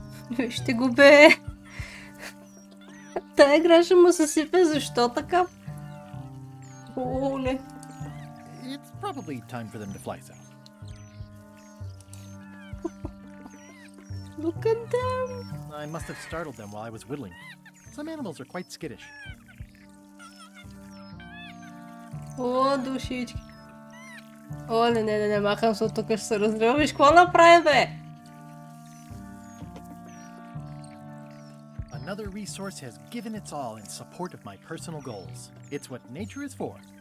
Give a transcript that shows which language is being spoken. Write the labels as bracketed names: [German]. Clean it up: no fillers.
[Bulgarian] Вижте го, бе! Тая игра ще му се сипе, защо така? Оле! [English] It's probably time for them to fly south. Look at them! I must have startled them while I was whittling. Some animals are quite skittish. [Bulgarian] О, душички! Оле, не, махам се от тук, ще се разрива. Виж, какво направи, бе? [English] Another resource has given its all in support of my personal goals. It's what nature is for.